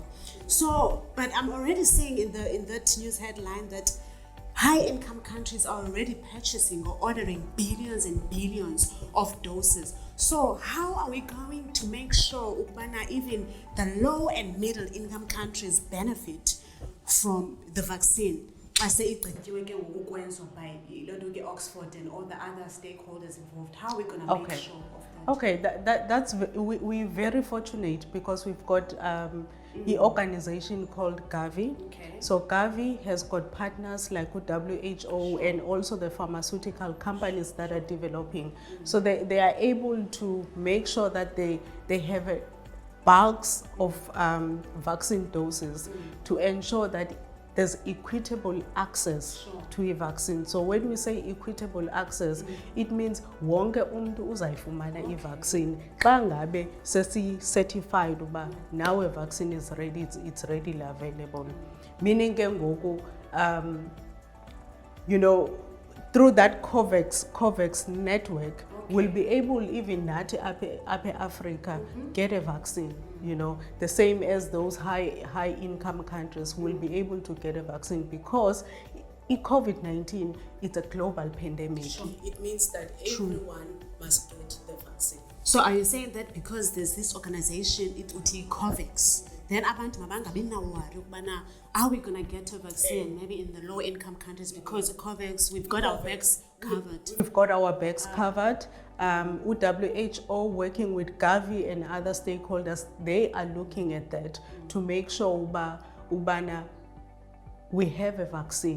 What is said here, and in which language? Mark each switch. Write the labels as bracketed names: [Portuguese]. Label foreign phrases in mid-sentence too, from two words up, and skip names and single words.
[English] So, but I'm already seeing in that news headline that high-income countries are already purchasing or ordering billions and billions of doses. So how are we going to make sure even the low and middle-income countries benefit from the vaccine? [Xhosa] xa seyigqityiwe ke ngoku ukwenziwa [English] by [Xhosa] loo nto ke [English] Oxford and all the other stakeholders involved, how are we going to make sure of that? Okay, that's we're very fortunate because we've got an organization called Gavi. Okay. So Gavi has got partners like WHO and also the pharmaceutical companies that are developing. So they are able to make sure that they have a bulks of vaccine doses to ensure that there's equitable access to a vaccine. So when we say equitable access, it means [Xhosa] wonke umuntu uzayifumana i-vaccine xa ngabe sesi-certified uba [English] now a vaccine is ready, it's readily available. [Xhosa] Meaning ke ngoku, [English] through that COVAX network, we'll be able even [Xhosa] nathi apha [English] Africa get a vaccine. The same as those high income countries will be able to get a vaccine because COVID-19 is a global pandemic. Sure. It means that everyone must get the vaccine. So are you saying that because there's this organization, it would be COVAX, then [Xhosa] abantu mabangabi na [English] worry ukubana are we going to get a vaccine maybe in the low income countries because COVAX, we've got our backs covered? We've got our backs covered. WHO working with Gavi and other stakeholders, they are looking at that to make sure ubana we have a vaccine.